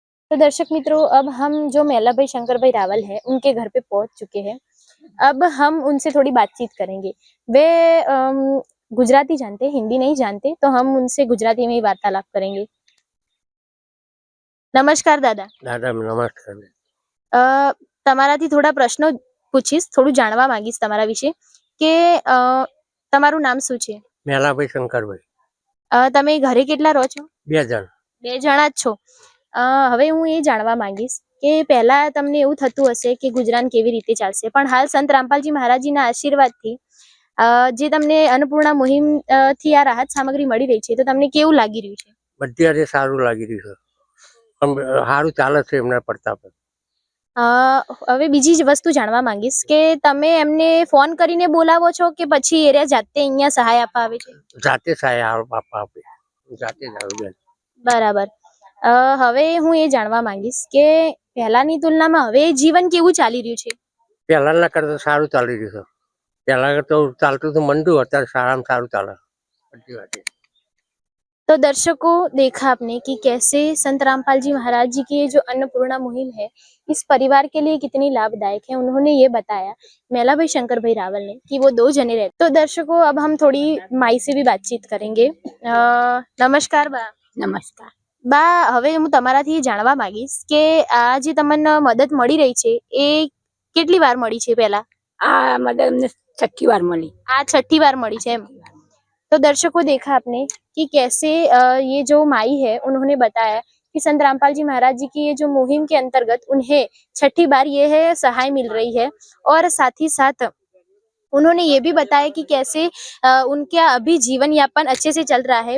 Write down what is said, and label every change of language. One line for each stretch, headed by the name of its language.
Hindi: तो दर्शक मित्रों, अब हम जो मेला भाई शंकर भाई रावल है उनके घर पे पहुंच चुके हैं। अब हम उनसे थोड़ी बातचीत करेंगे। वे गुजराती जानते, हिंदी नहीं जानते, तो हम उनसे गुजराती में ही वार्तालाप करेंगे। नमस्कार दादा। दादा नमस्कार।
Gujarati: તમારાથી થોડા પ્રશ્નો પૂછીશ, થોડું જાણવા માંગીશ તમારા વિશે કે તમારું નામ શું છે। મેલાભાઈ શંકરભાઈ। તમે ઘરે કેટલા રહો છો। 2 જણ। 2 જણા જ છો। હવે હું એ જાણવા માંગીશ કે પહેલા તમને એવું થતું હશે કે ગુજરાન કેવી રીતે ચાલશે, પણ હાલ સંત રામપાલજી મહારાજજીના આશીર્વાદથી જે તમને अन्नपूर्णा मुहिम થી આ રાહત સામગ્રી મળી રહી છે, તો તમને કેવું લાગી રહ્યું છે। બધી સારું લાગી રહ્યું છે, સારું ચાલે છે એમના પ્રતાપ। હવે બીજી જ વસ્તુ જાણવા માંગીશ કે તમે એમને ફોન કરીને બોલાવો છો કે પછી એરિયા જાતે અહીંયા સહાય આપવા આવે છે। જાતે સહાય આપે, જાતે જ આવે। બરાબર। હવે હું એ જાણવા માંગીશ કે પહેલાની તુલનામાં હવે જીવન કેવું ચાલી રહ્યું છે। પહેલાના કરતા સારું ચાલી રહ્યું છે। પહેલા તો ચાલતું હતું મંદું, અત્યારે સારામાં સારું ચાલે બધી વાત।
Hindi: तो दर्शकों, देखा आपने कि कैसे संत रामपाल जी महाराज जी की जो अन्नपूर्णा मुहिम है इस परिवार के लिए कितनी लाभदायक है। उन्होंने ये बताया मेला भाई शंकर भाई रावल ने कि वो 2 जने रहते। तो दर्शकों, अब हम थोड़ी माई से भी बातचीत करेंगे। नमस्कार बा। नमस्कार।
Gujarati: बा, હવે હું તમારાથી જાણવા માંગીશ કે આ જે તમને મદદ મળી રહી છે એ કેટલી વાર મળી છે। પહેલા આ મદદ અમને 6ઠી વાર મળી। આ 6ઠી વાર મળી છે એમ।
Hindi: तो दर्शकों, देखा आपने कि कैसे ये जो माई है उन्होंने बताया कि संत रामपाल जी महाराज जी की ये जो मुहिम के अंतर्गत उन्हें छठी बार ये है सहाय मिल रही है। और साथ ही साथ उन्होंने ये भी बताया कि कैसे उनका अभी जीवन यापन अच्छे से चल रहा है।